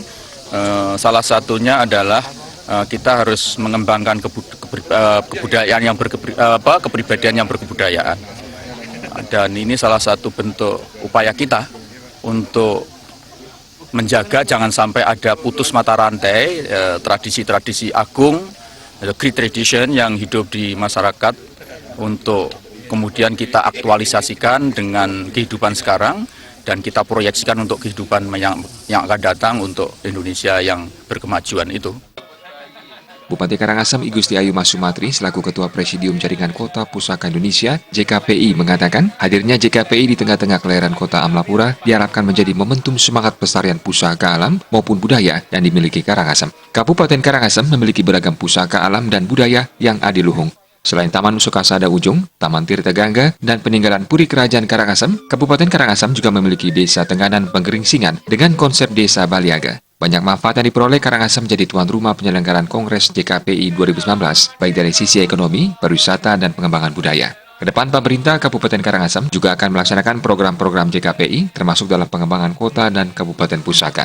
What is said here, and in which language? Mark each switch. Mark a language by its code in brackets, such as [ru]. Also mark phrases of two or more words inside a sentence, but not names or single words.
[id] Salah satunya adalah kita harus mengembangkan kebudayaan yang kepribadian yang berkebudayaan. Dan ini salah satu bentuk upaya kita untuk menjaga jangan sampai ada putus mata rantai tradisi-tradisi agung, [en] great tradition [id] yang hidup di masyarakat, untuk kemudian kita aktualisasikan dengan kehidupan sekarang dan kita proyeksikan untuk kehidupan yang akan datang untuk Indonesia yang berkemajuan itu. Bupati Karangasem I Gusti Ayu Mas Sumatri selaku Ketua Presidium Jaringan Kota Pusaka Indonesia JKPI mengatakan hadirnya JKPI di tengah-tengah kelahiran Kota Amlapura diharapkan menjadi momentum semangat pelestarian pusaka alam maupun budaya yang dimiliki Karangasem. Kabupaten Karangasem memiliki beragam pusaka alam dan budaya yang adiluhung. Selain Taman Sukasada Ujung, Taman Tirta Gangga, dan peninggalan Puri Kerajaan Karangasem, Kabupaten Karangasem juga memiliki Desa Tenganan Penggeringsingan dengan konsep Desa Baliaga. Banyak manfaat yang diperoleh Karangasem menjadi tuan rumah penyelenggaraan Kongres JKPI 2019, baik dari sisi ekonomi, pariwisata, dan pengembangan budaya. Kedepan pemerintah Kabupaten Karangasem juga akan melaksanakan program-program JKPI, termasuk dalam pengembangan kota dan kabupaten pusaka.